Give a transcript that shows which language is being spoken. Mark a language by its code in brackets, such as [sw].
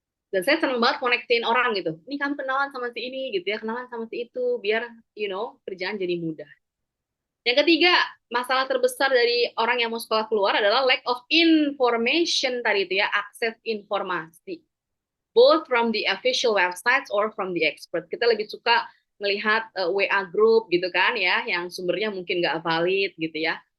[id] Dan saya seneng banget konektin orang gitu. Ini kamu kenalan sama si ini gitu ya, kenalan sama si itu, biar kerjaan jadi mudah. Yang ketiga, masalah terbesar dari orang yang mau sekolah keluar adalah [en] lack of information [id] tadi itu ya, akses informasi. [en] Both from the official websites or from the expert. [id] Kita lebih suka melihat WA group gitu kan ya, yang sumbernya mungkin nggak valid gitu ya.